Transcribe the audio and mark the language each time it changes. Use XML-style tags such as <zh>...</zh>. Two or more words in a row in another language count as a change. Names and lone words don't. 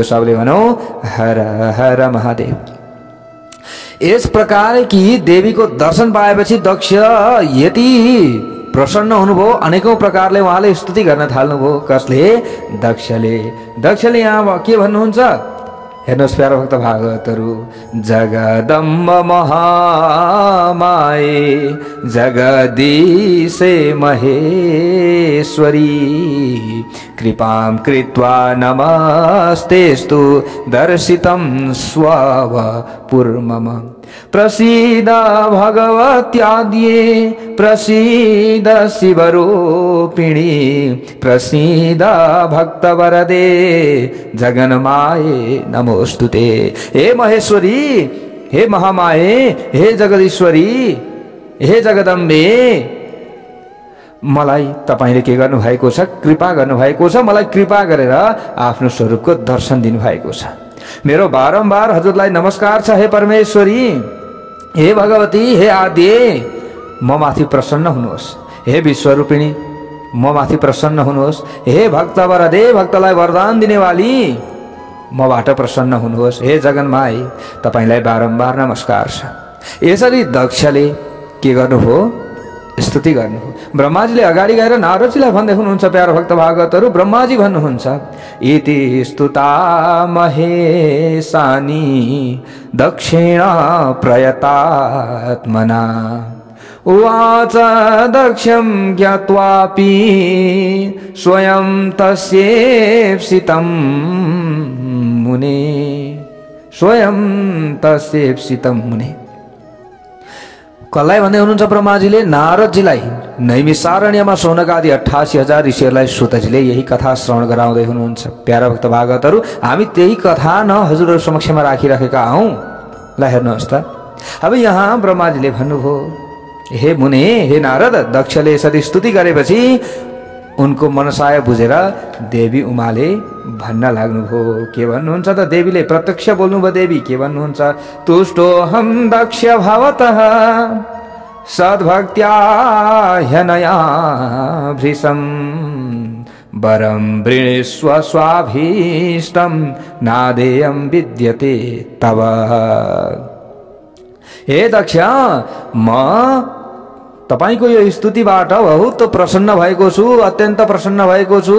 <ne>सबले भनौं हर हर महादेव। यस प्रकार कि देवीको दर्शन पाएपछि दक्ष यति प्रसन्न हुनुभयो, अनेकौं प्रकारले उहाँले स्तुति गर्न थाल्नुभयो। कसले? दक्षले। दक्षले यहाँ के भन्नुहुन्छ? हेर्नुहोस् प्यारा भक्त भागवतहरु,</ne> <sa>जगदम्ब महामाये जगदीशे महेश्वरी कृपां कृत्वा नमस्तेस्तु दर्शितं स्वपुर्मम प्रसीद भगवत्याद्ये प्रसीद शिवरूपिणी प्रसीद भक्तवरदे जगन्माये नमोस्तुते।</sa> <ne>हे महेश्वरी, हे महामाये, हे जगदीश्वरी, हे जगदम्बे, मलाई तपाईले के गर्नु भएको छ? कृपा गर्नु भएको छ। मलाई कृपा गरेर आफ्नो स्वरूपको दर्शन दिनु भएको छ। मेरो बारम्बार हजुरलाई नमस्कार छ। हे परमेश्वरी, हे भगवती, हे आद्य, म माथि प्रसन्न हुनुहोस्। हे विश्वरूपिणी, म माथि प्रसन्न हुनुहोस्। हे भक्तवरदे, भक्तलाई वरदान दिनेवाली, मबाट प्रसन्न हुनुहोस्। हे जगन्माई, तपाईलाई बारम्बार नमस्कार छ। यसरी दक्षले के गर्नु हो? स्तुति गर्नु हो। ब्रह्माजीले अगाडि गएर नारदजीलाई भन्दै हुनुहुन्छ, प्यारो भक्त भागवतहरू, ब्रह्माजी भन्नुहुन्छ,</ne> <sa>इति स्तुता महेशानी दक्षिण प्रयतात्मना उवाच दक्षं ज्ञात्वापि स्वयं तस्येप्सितं मुने, स्वयं तस्येप्सितं मुने।</sa> <ne>कसलाई भन्दै हुनुहुन्छ ब्रह्माजीले? नारदजीलाई। नैमिषारण्यमा शौनकादि 88,000 ऋषिहरूलाई सुतजीले यही कथा श्रवण गराउँदै हुनुहुन्छ। प्यारा भक्त भागवतहरू, हामी त्यही कथा न हजुरहरू समक्षमा राखिराखेका हौँ। ल हेर्नुहोस् त, अब यहाँ ब्रह्माजीले भन्नुभयो, हे मुने, हे नारद, दक्षले यसरी स्तुति गरेपछि उनको मनसाय बुझेर देवी उमाले भन्न लाग्नुभयो। के भन्नुहुन्छ त देवीले? प्रत्यक्ष बोल्नुभयो देवी। के भन्नुहुन्छ?</ne> <sa>तुष्टोऽहं दक्ष भवतः सद्भक्त्या ह्यनया भृशं वरं वृणीष्व स्वाभीष्टं नादेयं विद्यते तव।</sa> <ne>हे दक्ष, म तपाईको यो स्तुतिबाट बहुत प्रसन्न भएको छु, अत्यन्त प्रसन्न भएको छु।</ne>